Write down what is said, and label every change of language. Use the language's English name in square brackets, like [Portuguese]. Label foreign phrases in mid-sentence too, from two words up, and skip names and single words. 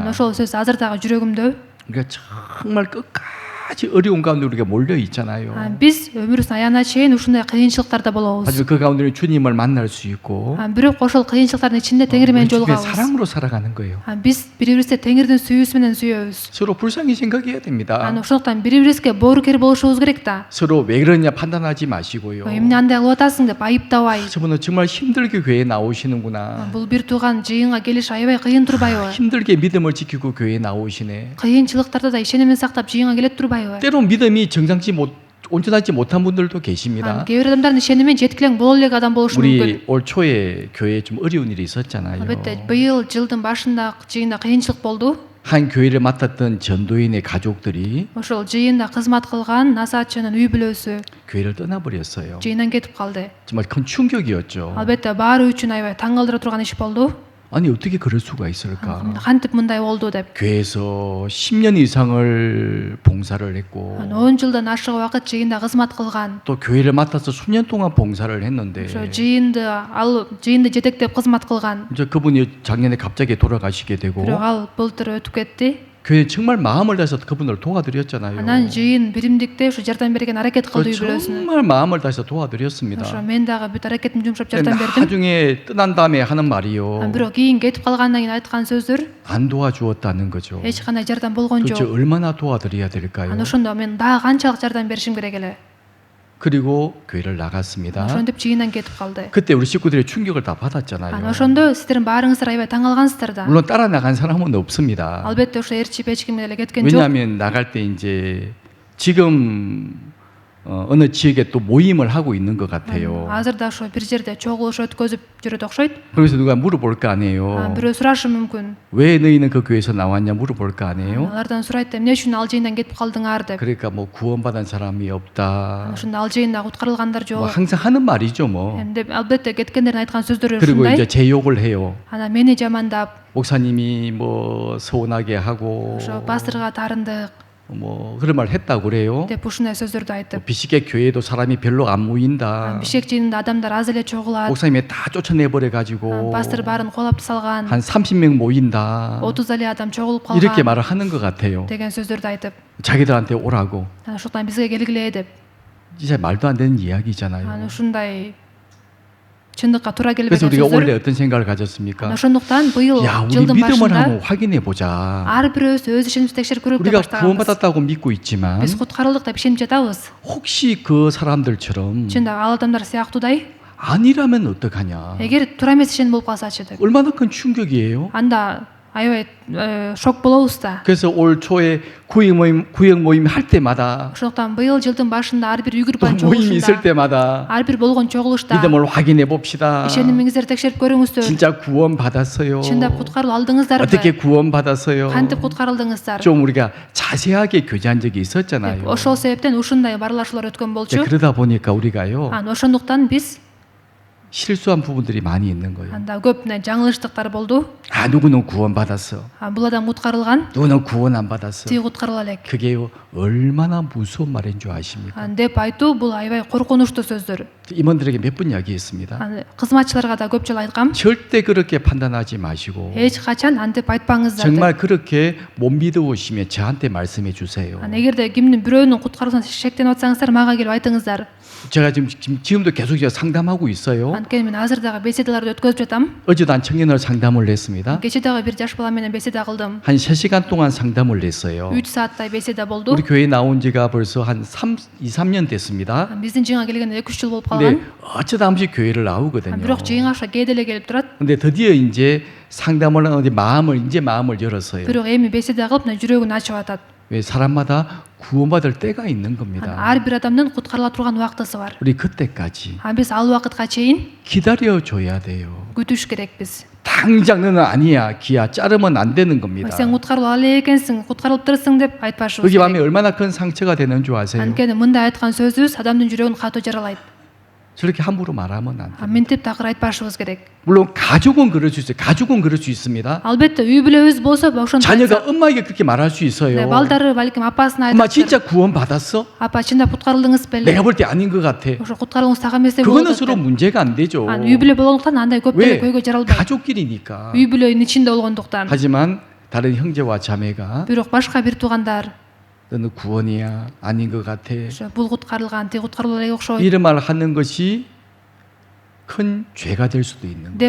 [Kyrgyz] Ошол сөз азыр дагы жүрөгүмдө. [Korean] 그러니까 정말 끝까지 어려운 가운데 우리가 몰려 있잖아요. [Kyrgyz] Биз өмүрүбүздүн аягына чейин ушундай кыйынчылыктарда болобуз. [Korean] 하지만 그 가운데 주님을 만날 수 있고 [Kyrgyz] Бирок ошол кыйынчылыктардын ичинде Теңир менен [Korean] 우리 주님의 [Kyrgyz] жолугабыз. [Korean] 사랑으로 살아가는 거예요. [Kyrgyz] Биз бири-бирибизди Теңирдин сүйүүсү менен сүйөбүз. [Korean] 서로 불쌍히 생각해야 됩니다. [Kyrgyz] Ошондуктан бири-бирибизге боорукер болушубуз керек да. [Korean] 서로 왜 그러냐 판단하지 마시고요. [Kyrgyz] Эмне андай кылып атасың деп айыптабай. [Korean] 저분은 정말 힘들게 교회에 나오시는구나. [Kyrgyz] Бул бир тууган жыйынга келиш аябай кыйын турбайбы? [Korean] 힘들게 믿음을 지키고 교회에 나오시네. [Kyrgyz] кыйынчылыктарда да ишенимин сактап жыйынга келет турбайбы? [Korean] 때론 믿음이 온전하지 못한 분들도 계십니다. [Kyrgyz] Кээ бир адамдардын ишеними жеткилең боло элек адам болушу мүмкүн. [Korean] 우리 올 초에 교회에 좀 어려운 일이 있었잖아요. [Kyrgyz] Албетте, быйыл жылдын башында жыйында кыйынчылык болду. [Korean] 한 교회를 맡았던 전도인의 가족들이 [Kyrgyz] Ошол жыйында кызмат кылган насаатчынын үй бүлөсү [Korean] 교회를 떠나버렸어요. [Kyrgyz] жыйындан кетип калды. [Korean] 정말 큰 충격이었죠. [Kyrgyz] Албетте, баары үчүн аябай таң калтыра турган иш болду. [Korean] 아니 어떻게 그럴 수가 있을까? [Kyrgyz] Кантип мындай болду деп. [Korean] 교회에서 10년 이상을 봉사를 했고 [Kyrgyz] 10 жылдан ашык убакыт жыйында кызмат кылган. [Korean] 또 교회를 맡아서 수년 동안 봉사를 했는데 [Kyrgyz] ошо жыйынды жетектеп кызмат кылган. [Korean] 이제 그분이 작년에 갑자기 돌아가시게 되고 [Kyrgyz] Бирок ал былтыр өтүп кетти. [Korean] 교회 정말 마음을 다해서 그분을 도와드렸잖아요. [Kyrgyz] Анан жыйын биримдикте ушу жардам берген аракет кылды үй бүлөсүнө. [Korean] 정말 마음을 다해서 도와드렸습니다. [Kyrgyz] ошо мен дагы бүт аракетимди жумшап [Korean] 근데 [Kyrgyz] жардам бердим. [Korean] 나중에 떠난 다음에 하는 말이요. [Kyrgyz] Бирок кийин кетип калгандан кийин айткан сөздөр [Korean] 안 도와주었다는 거죠. [Kyrgyz] эч кандай жардам болгон [Korean] 도대체 [Kyrgyz] жок. [Korean] 얼마나 도와드려야 될까요? [Kyrgyz] Ошондо мен дагы канчалык жардам беришим керек эле. [Korean] 그리고 교회를 나갔습니다. [Kyrgyz] Ошентип жыйындан кетип калды. [Korean] 그때 우리 식구들이 충격을 다 받았잖아요. [Kyrgyz] Ошондо сиздердин баарыңыздар аябай таң калгансыздар да. [Korean] 물론 따라 나간 사람은 없습니다. [Kyrgyz] Албетте ошо ээрчип эч ким эле кеткен жок. [Korean] 왜냐하면 나갈 때 이제 지금 어느 지역에 또 모임을 하고 있는 것 같아요. [Kyrgyz] Азыр да ошо бир жерде чогулуш өткөзүп жүрөт окшойт. [Korean] 그래서 누가 물어볼 거 아니에요. [Kyrgyz] Бирөө сурашы мүмкүн. [Korean] 왜 너희는 그 교회에서 나왔냐 물어볼 거 아니에요. [Kyrgyz] Алардан сурайт эмне үчүн ал жыйындан кетип калдыңар деп. [Korean] 그러니까 뭐 구원받은 사람이 없다. [Kyrgyz] Ошондо ал жыйында куткарылгандар [Korean] 뭐 [Kyrgyz] жок. [Korean] 항상 하는 말이죠 뭐. [Kyrgyz] Эмне албетте кеткендердин айткан сөздөрү [Korean] 그리고 [Kyrgyz] ушундай. [Korean] 이제 제 욕을 해요. [Kyrgyz] Анан мени жамандап, [Korean] 목사님이 뭐 서운하게 하고 [Kyrgyz] ошо пасторга тарындык [Korean] 뭐 그런 말 했다고 그래요. [Kyrgyz] деп ушундай сөздөрдү айтып. [Korean] 비식의 교회도 사람이 별로 안 모인다. [Kyrgyz] Бишек жыйынында адамдар аз эле чогулат. [Korean] 목사님이 다 쫓아내버려 가지고 [Kyrgyz] Пастор баарын колап салган. [Korean] 한 30명 모인다. [Kyrgyz] 30 эле адам чогулуп [Korean] 이렇게 [Kyrgyz] калган [Korean] 말을 하는 것 같아요. [Kyrgyz] деген сөздөрдү айтып. [Korean] 자기들한테 오라고. [Kyrgyz] Ошондон бизге келгиле деп. [Korean] 진짜 말도 안 되는 이야기잖아요. [Kyrgyz] ушундай чындыкка туура [Korean] 그래서 [Kyrgyz] келбеген [Korean] 우리가 올해 [Kyrgyz] сөздөр. [Korean] 어떤 생각을 가졌습니까? [Kyrgyz] Ошондуктан быйыл [Korean] 야, 우리 [Kyrgyz] жылдын [Korean] 믿음을 [Kyrgyz] башында [Korean] 한번 확인해 보자. [Kyrgyz] ар бирөөбүз өз ишенимизди текшерип көрөлүк деп [Korean] 우리가 [Kyrgyz] баштаганбыз. [Korean] 구원받았다고 믿고 있지만 [Kyrgyz] Биз куткарылдык деп ишенип жатабыз. [Korean] 혹시 그 사람들처럼 [Kyrgyz] Чындап ал адамдар сыяктуудай [Korean] 아니라면 어떡하냐? [Kyrgyz] эгер туура эмес ишеним болуп калсачы деп. [Korean] 얼마나 큰 충격이에요. [Kyrgyz] анда аябай шок болобуз да. [Korean] 그래서 올 초에 구역 모임 할 때마다 [Kyrgyz] ошондуктан быйыл жылдын башында ар бир үй [Korean] 또 [Kyrgyz] группанын [Korean] 모임이 있을 [Kyrgyz] чогулушунда, [Korean] 때마다 [Kyrgyz] ар бир болгон чогулушта [Korean] 믿음을 확인해 봅시다. [Kyrgyz] ишенимиңиздерди текшерип көрүңүздөр. [Korean] 진짜 구원 받았어요. [Kyrgyz] чындап куткаруу алдыңыздарбы? [Korean] 어떻게 구원 받았어요? [Kyrgyz] кантип куткарылдыңыздар? [Korean] 좀 우리가 자세하게 교제한 적이 있었잖아요. [Kyrgyz] ошол себептен ушундай барлашуулар өткөн болчу. [Korean] 그러다 보니까 우리가요 [Kyrgyz] ошондуктан биз [Korean] 실수한 부분들이 많이 있는 거예요. [Kyrgyz] анда көп жаңылыштыктар болду. [Korean] 아 누구는 구원 받았어. [Kyrgyz] бул адам куткарылган, [Korean] 누구는 구원 안 받았어. [Kyrgyz] тиги куткарыла элек [Korean] 그게요 얼마나 무서운 말인 줄 아십니까? [Kyrgyz] деп айтуу бул аябай коркунучтуу сөздөр. [Korean] 임원들에게 몇 번 이야기했습니다. [Kyrgyz] кызматчыларга да көп жолу айткам. [Korean] 절대 그렇게 판단하지 마시고 [Kyrgyz] эч качан антип айтпаңыздар деп. [Korean] 정말 그렇게 못 믿으시면 저한테 말씀해 주세요. [Kyrgyz] эгерде кимдин бирөөнүн куткаруусуна шектенип атсаңыздар, мага келип айтыңыздар. [Korean] 제가 지금도 계속 제가 상담하고 있어요. [Kyrgyz] анткени мен азыр дагы беседаларды өткөзүп жатам. [Korean] 어제도 한 청년을 상담을 했습니다. [Kyrgyz] кечээ дагы бир жаш бала менен беседа кылдым. [Korean] 한 3시간 동안 상담을 했어요. [Kyrgyz] 3 сааттай беседа болду. [Korean] 우리 교회 나온 지가 벌써 한 2-3년 됐습니다. [Kyrgyz] биздин жыйынга келгенде 2-3 жыл болуп [Korean] 근데 [Kyrgyz] калган. [Korean] 어쩌다 한 번씩 교회를 나오거든요. [Kyrgyz] бирок жыйынга ошо кээде эле келип турат. [Korean] 근데 드디어 이제 상담을 하는데 마음을 열었어요. [Kyrgyz] бирок эми беседа кылып мына жүрөгүн ачып атат. [Korean] 왜 사람마다 구원받을 때가 있는 겁니다. [Kyrgyz] ар бир адамдын куткарыла турган убактысы бар. [Korean] 우리 그때까지 [Kyrgyz] биз ал убакытка чейин [Korean] 기다려 줘야 돼요. [Kyrgyz] күтүш керекпиз. [Korean] 당장 너는 아니야. 기야 자르면 안 되는 겁니다. [Kyrgyz] сен куткарыла эле экенсиң, куткарылыптырсың деп айтпашыбыз [Korean] 그게 [Kyrgyz] керек. [Korean] 마음에 얼마나 큰 상처가 되는 줄 아세요? [Kyrgyz] анткени мындай айткан сөзүбүз адамдын жүрөгүн катуу жаралайт. [Korean] 저렇게 함부로 말하면 안 돼요. [Kyrgyz] мынтип такыр айтпашыбыз керек. [Korean] 물론 가족은 그럴 수 있어요. 가족은 그럴 수 있습니다. [Kyrgyz] албетте үй бүлөбүз болсо ошондой [Korean] 자녀가 엄마에게 그렇게 말할 수 있어요. [Kyrgyz] балдары балким апасына [Korean] 엄마 [Kyrgyz] айтат. [Korean] 진짜 구원 받았어? [Kyrgyz] апа чындап куткарылдыңыз беле? [Korean] 내가 볼 때 아닌 것 같아. [Kyrgyz] ошо куткарылууңуз так эмес деп [Korean] 그거는 [Kyrgyz] болот [Korean] 서로 [Kyrgyz] деп. [Korean] 문제가 안 되죠. [Kyrgyz] үй бүлө болгондуктан андай көп деле [Korean] 왜? [Kyrgyz] көйгөй жаралбайт. [Korean] 가족끼리니까. [Kyrgyz] үй бүлөнүн ичинде болгондуктан. [Korean] 하지만 다른 형제와 자매가 [Kyrgyz] бирок башка бир туугандар [Korean] 너는 구원이야 아닌 것 같아. [Kyrgyz] ошо бул куткарылган, тиги куткарылган эле окшойт [Korean] 이런 말을 하는 것이 큰 죄가 될 수도 있는 거예요.